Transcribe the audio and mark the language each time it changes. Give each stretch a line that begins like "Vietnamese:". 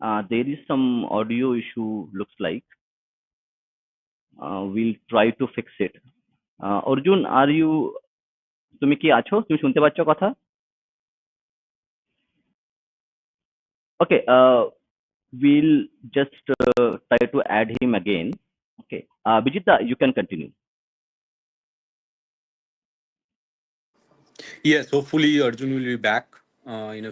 English: There is some audio issue, looks like. We'll try to fix it.
Bangla: Arjun, তুমি কি আছো? তুমি শুনতে পাচ্ছ কথা?
English: Okay, we'll just try to add him again. Okay. Bijita, you can continue. Yes, hopefully Arjun will be back in a